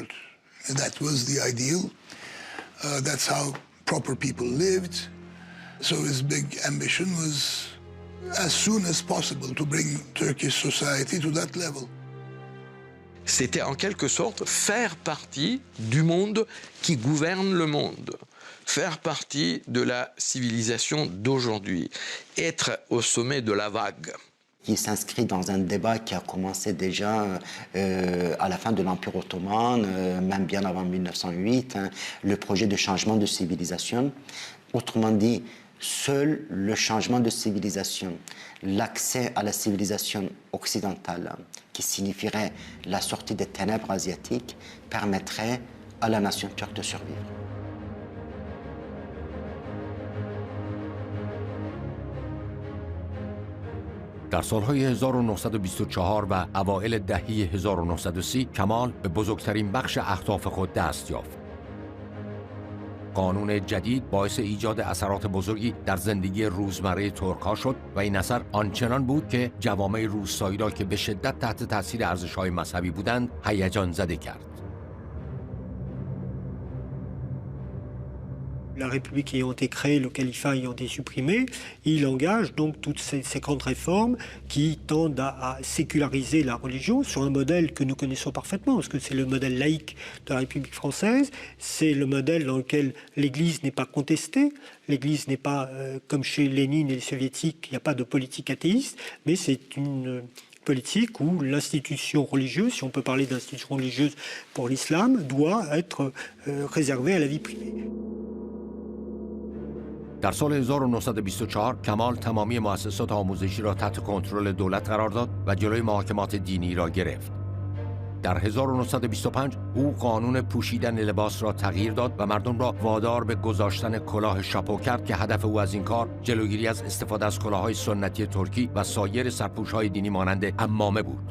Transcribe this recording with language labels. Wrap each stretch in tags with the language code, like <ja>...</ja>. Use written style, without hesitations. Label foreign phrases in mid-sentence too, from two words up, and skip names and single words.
<en>And that was the ideal. That's how proper people lived. So his big ambition was as soon as possible to bring Turkish society to that level.</en> <fr>C'était en quelque sorte faire partie du monde qui gouverne le monde, faire partie de la civilisation d'aujourd'hui, être au sommet de la vague. Qui s'inscrit dans un débat qui a commencé déjà à la fin de l'Empire ottoman, même bien avant 1908, le projet de changement de civilisation. Autrement dit, seul le changement de civilisation, l'accès à la civilisation occidentale, qui signifierait la sortie des ténèbres asiatiques, permettrait à la nation turque de survivre.</fr> <fa>در سالهای 1924 و اوایل دهه 1930 کمال به بزرگترین بخش اهداف خود دست یافت. قانون جدید باعث ایجاد اثرات بزرگی در زندگی روزمره ترک‌ها شد و این اثر آنچنان بود که جوامع روستایی را که به شدت تحت تاثیر ارزش‌های مذهبی بودند هیجان زده کرد.</fa> <fr>La République ayant été créée, le califat ayant été supprimé, il engage donc toutes ces grandes réformes qui tendent à séculariser la religion sur un modèle que nous connaissons parfaitement, parce que c'est le modèle laïque de la République française, c'est le modèle dans lequel l'Église n'est pas contestée, l'Église n'est pas, comme chez Lénine et les soviétiques, il n'y a pas de politique athéiste, mais c'est une politique où l'institution religieuse, si on peut parler d'institution religieuse pour l'islam, doit être réservée à la vie privée.</fr> <fa>در سال 1924 کمال تمامی مؤسسات آموزشی را تحت کنترل دولت قرار داد و جلوی محاکمات دینی را گرفت. در 1925 او قانون پوشیدن لباس را تغییر داد و مردم را وادار به گذاشتن کلاه شاپو کرد که هدف او از این کار جلوگیری از استفاده از کلاه‌های سنتی ترکی و سایر سرپوش‌های دینی مانند عمامه بود.</fa>